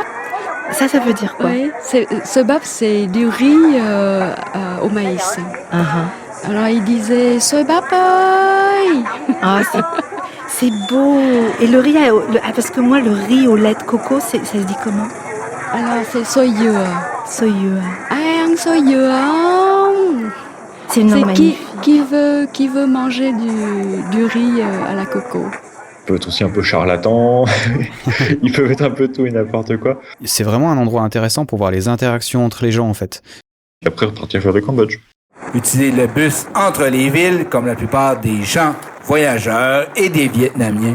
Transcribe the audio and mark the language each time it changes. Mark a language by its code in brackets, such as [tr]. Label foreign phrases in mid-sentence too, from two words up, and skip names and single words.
[fr] ça veut dire quoi? Oui, seubap, c'est du riz au maïs. Uh-huh. Alors il disait [vi] seubap ơi. [fr] Ah, C'est beau. Et le riz, parce que moi, le riz au lait de coco, ça se dit comment? Alors, c'est [vi] soy dừa. Soy dừa. Ăn soy dừa. [fr] C'est une langue magnifique. Qui veut manger du riz à la coco. Ils peuvent être aussi un peu charlatans, ils peuvent être un peu tout et n'importe quoi. C'est vraiment un endroit intéressant pour voir les interactions entre les gens en fait. Et après repartir faire le Cambodge. Utilisez le bus entre les villes, comme la plupart des gens voyageurs et des Vietnamiens.